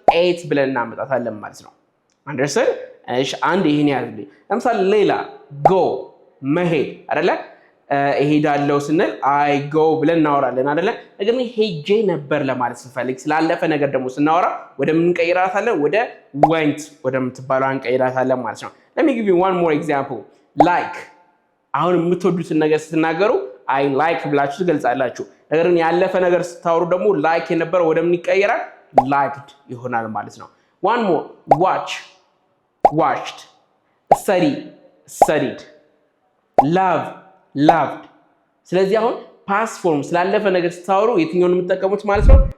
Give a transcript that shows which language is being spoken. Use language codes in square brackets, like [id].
[am] ate ብለን እናመጣታለን ማለት ነው። አንደርስታንድ? እሺ አንድ ይሄን ያዝልኝ። ለምሳሌ ሌላ go መሄድ አይደለ? እሄዳለሁ ስንል I go ብለን እናወራለን አይደለ? ነገር ግን ሄጄ ነበር ለማለት ስንፈልግ ስላለፈ ነገር ደግሞ ስናወራ ወደ ምን እንቀይራታለን? ወደ went ወደምትባለው እንቀይራታለን ማለት ነው። [en] let me give you one more example. [am] like አሁን የምትወዱትን ነገር ስትናገሩ I like ብላችሁ ትገልጻላችሁ። ነገር ግን ያለፈ ነገር ስታወሩ ደግሞ like የነበረው ወደ ምን ይቀየራል? liked ይሆናል ማለት ነው። [en] one more watch watched study studied love loved። [am] ስለዚህ አሁን past form ስላለፈ ነገር ስታወሩ የትኛውን የምትጠቀሙት ማለት ነው?